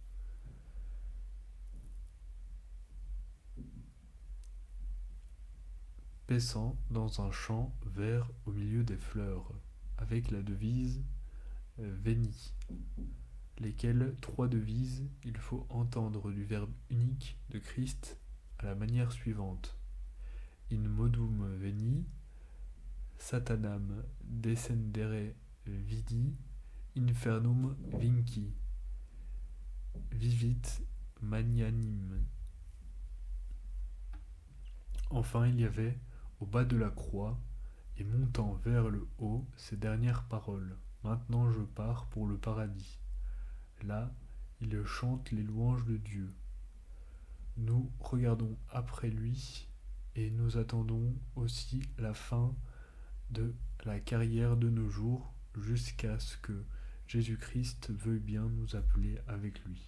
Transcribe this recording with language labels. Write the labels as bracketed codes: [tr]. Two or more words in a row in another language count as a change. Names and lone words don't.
[fr] Paissant dans un champ vert au milieu des fleurs, avec la devise Veni, lesquelles trois devises il faut entendre du verbe unique de Christ à la manière suivante: [la] In modum veni, Satanam descendere vidi, infernum vinci, vivit magnanime. [fr] Enfin, il y avait, au bas de la croix, et montant vers le haut, ces dernières paroles: Maintenant je pars pour le paradis. Là, il chante les louanges de Dieu. Nous regardons après lui et nous attendons aussi la fin de la carrière de nos jours, jusqu'à ce que Jésus-Christ veuille bien nous appeler avec lui.